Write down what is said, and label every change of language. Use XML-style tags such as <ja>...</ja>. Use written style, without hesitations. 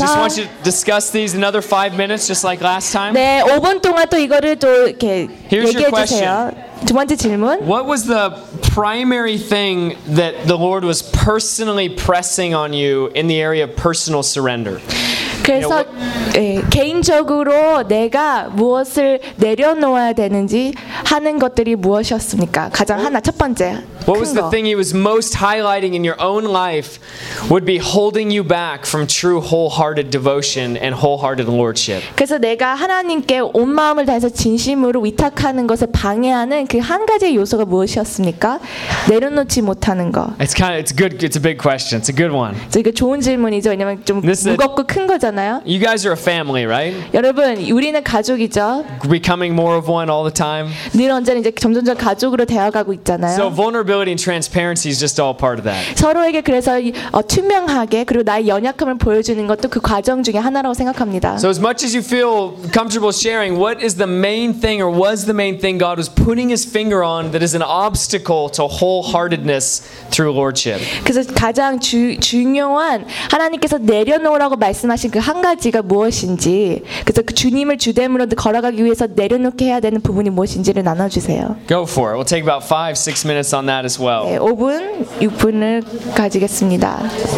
<en>Just want you to discuss these another 5 minutes, just like last time.</en> <ko>네, 5분 동안 또 이거를 또 이렇게 얘기해 주세요.</ko> <en>Here's your question.</en> <ko>두 번째 질문.</ko> <en>What was the primary thing that the Lord was personally pressing on you in the area of personal surrender?</en> <ko>그래서 예, 개인적으로 내가 무엇을 내려놓아야 되는지 하는 것들이 무엇이었습니까? 가장 하나 첫 번째.</ko> <en>What was the thing he was most highlighting in your own life would be holding you back from true wholehearted devotion and wholehearted lordship.</en> <ko>그래서 내가 하나님께 온 마음을 다해서 진심으로 위탁하는 것을 방해하는 그 한 가지 요소가 무엇이었습니까? 내려놓지 못하는 거.</ko> <en>It's good. It's a big question. It's a good one.</en> <ko>이게 좋은 질문이죠. 왜냐면 좀 무겁고 큰 거잖아요.</ko> <en>You guys are a family, right?</en> <ko>여러분, 우리는 가족이죠.</ko> <en>Becoming more of one all the time.</en> <ko>늘 언제나 이제 점점점 가족으로 되어가고 있잖아요.</ko> <en>So vulnerability and transparency is just all part of that.</en> <ko>서로에게 그래서 투명하게 그리고 나의 연약함을 보여주는 것도 그 과정 중에 하나라고 생각합니다.</ko> <en>So as much as you feel comfortable sharing, what is the main thing or was the main thing God was putting His finger on that is an obstacle to wholeheartedness through lordship?</en> <ko>그래서 가장 중요한 하나님께서 내려놓으라고 말씀하신 그 한 가지가 무엇인지, 그래서 그 주님을 주됨으로 걸어가기 위해서 내려놓게 해야 되는 부분이 무엇인지를 나눠주세요.</ko> <en>Go for it. We'll take about 5-6 minutes on that as well.</en> <ko>네, 5분, 6분을 가지겠습니다.</ko>